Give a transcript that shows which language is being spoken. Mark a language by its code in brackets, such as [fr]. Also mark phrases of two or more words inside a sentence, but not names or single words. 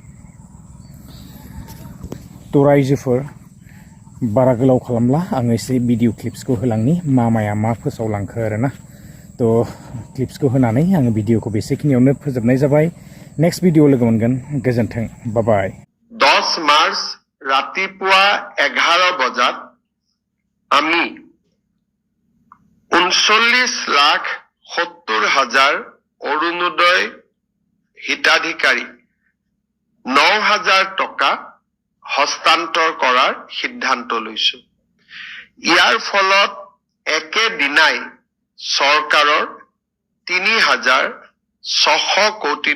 [brx] तो रायजोफोर बारा गोलाव खालामला आङो एसे [en] video clips [brx] होलांनि मामाया मा फोसावलांखो आरोना तो क्लिप्सखौ होनानै आङो भिडिअखौ बेसेखिनियावनो फोजोबनाय जाबाय [en] next video [brx] लोगो मोनगोन गोजोन्थों बाय [as] 10 মাৰ্চ ৰাতিপুৱা 11 বজাত আমি 39,70,000 অরুণোদয় হিতাধিকাৰী 9,000 টকা হস্তান্তৰ কৰাৰ সিদ্ধান্ত লৈছো ইয়াৰ ফলত একেদিনাই চৰকাৰৰ 3,600 কোটি